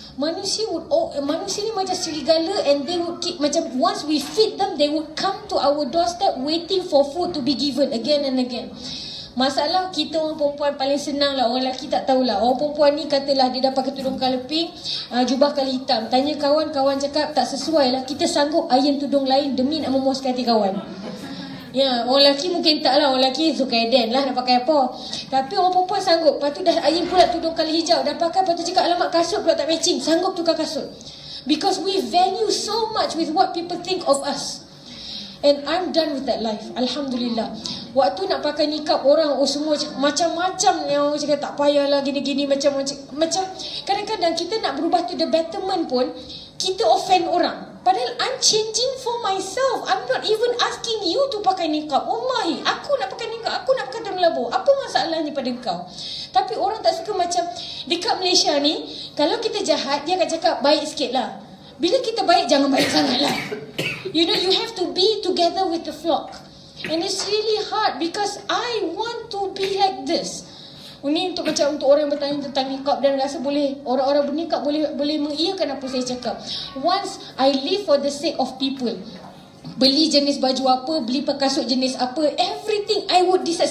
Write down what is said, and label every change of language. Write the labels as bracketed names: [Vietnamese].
[Malay] Manusia ni macam serigala, [English] and they would keep, [Malay] macam [English] once we feed them, they would come to our doorstep waiting for food to be given again and again. [Malay] Masalah kita orang perempuan paling senang lah. Orang lelaki tak tahulah. Orang perempuan ni katalah dia dah pakai tudung colour pink, jubah colour hitam. Tanya kawan, kawan cakap tak sesuai lah. Kita sanggup iron tudung lain demi nak memuaskan hati kawan. Ya, orang lelaki mungkin tak lah. Orang lelaki suka eden lah nak pakai apa. Tapi orang perempuan sanggup. Lepas tu dah iron pula tudung colour hijau. Dah pakai, lepas tu cakap alamak kasut pula tak matching. Sanggup tukar kasut. [English] Because we value so much with what people think of us. And I'm done with that life. [Malay] Alhamdulillah. Waktu nak pakai nikab, orang semua macam-macam yang orang cakap tak payahlah gini-gini, macam kadang-kadang kita nak berubah [English] to the betterment [Malay] pun kita offend orang. Padahal [English] I'm changing for myself. I'm not even asking you to [Malay] pakai nikab. Wallahi, aku nak pakai nikab, aku nak pakai tudung labu. Apa masalahnya pada kau? Tapi orang tak suka. Macam dekat Malaysia ni, kalau kita jahat, dia akan cakap baik sikit lah. Bila kita baik, jangan baik sangat lah. [English] You know, you have to be together with the flock. And it's really hard because I want to be like this. [Malay] Ini untuk orang yang bertanya tentang nikab dan rasa boleh, orang-orang bernikab boleh mengiyakan apa saya cakap. [English] Once I live for the sake of people. [Malay] Beli jenis baju apa, beli kasut jenis apa, [English] everything I would decide.